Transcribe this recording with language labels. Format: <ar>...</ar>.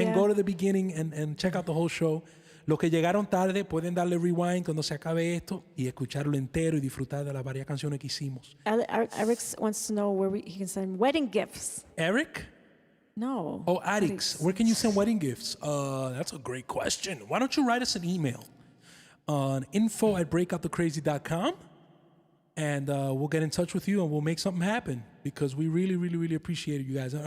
<en>and go to the beginning and check out the whole show.</en> <es>Los que llegaron tarde pueden darle rewind cuando se acabe esto y escucharlo entero y disfrutar de las varias canciones que hicimos.</es> <en>Eric wants to know where he can send wedding gifts. Eric? No. Oh, Addicts. Where can you send wedding gifts? That's a great question. Why don't you write us an email on info@breakoutthecrazy.com, and we'll get in touch with you and we'll make something happen, because we really, really, really appreciate you guys.</en>